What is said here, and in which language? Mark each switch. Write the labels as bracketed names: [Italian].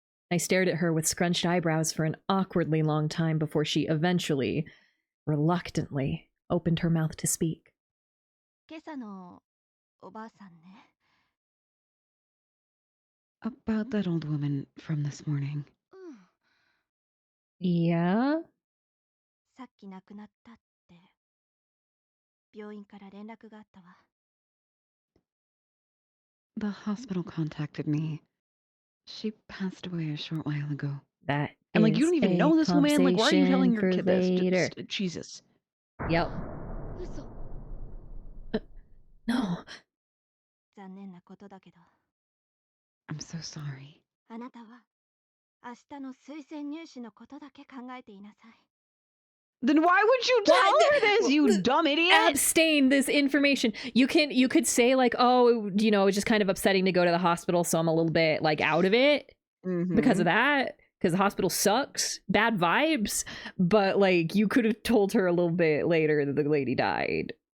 [English] I stared at her with scrunched eyebrows for an awkwardly long time before she eventually, reluctantly, opened her mouth to speak. [Japanese] 今朝のおばあさんね。 [English] About that old woman from this morning. [Japanese] うん。 [English] Yeah? [Japanese] さっき亡くなったって。病院から連絡があったわ。 [English] The hospital contacted me. She passed away a short while ago. That And like, you don't even know this woman. Like, why are you telling your kid later. this? Jesus. Yep. [Japanese] 嘘。 [English] No. [Japanese] 残念なことだけど。 [English] I'm so sorry. [Japanese] あなたは明日の推薦入試のことだけ考えていなさい。 [English] Then why would you tell her this, you dumb idiot? Abstain this information. You could say like, oh, you know, it's just kind of upsetting to go to the hospital, so I'm a little bit like out of it because of that. Because the hospital sucks, bad vibes. But like, you could have told her a little bit later that the lady died.